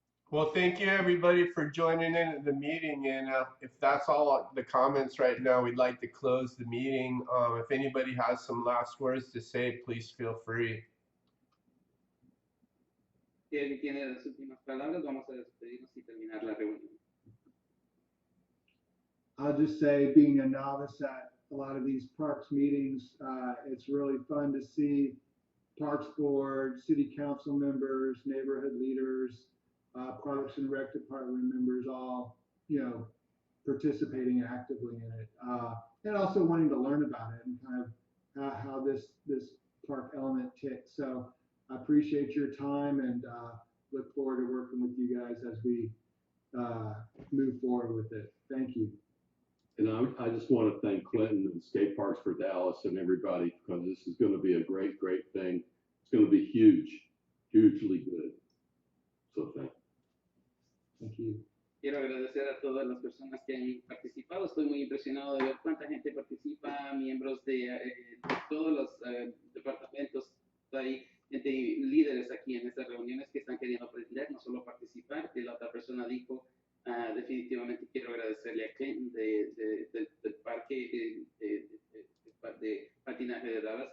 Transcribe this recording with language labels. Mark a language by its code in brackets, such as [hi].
[en] Well, thank you everybody for joining in at the meeting. And if that's all the comments right now, we'd like to close the meeting. If anybody has some last words to say, please feel free. [es] Si alguien tiene las últimas palabras, vamos a despedirnos y terminar la reunión. [en] I'll just say, being a novice at a lot of these parks meetings, it's really fun to see Parks Board, City Council members, neighborhood leaders, Parks and Rec Department members all, participating actively in it. And also wanting to learn about it and kind of how this park element ticks. So I appreciate your time and look forward to working with you guys as we move forward with it. Thank you. And I just want to thank Clinton and Skateparks for Dallas and everybody, because this is going to be a great, great thing. It's going to be huge, hugely good. So thank you. [es] Quiero agradecer a todas las personas que han participado. Estoy muy impresionado de ver cuánta gente participa, miembros de todos los departamentos. Hay gente, líderes aquí en estas reuniones que están queriendo aprender, no solo participar. Y la otra persona dijo, definitivamente quiero agradecerle a Clinton del parque de patinaje de Dallas.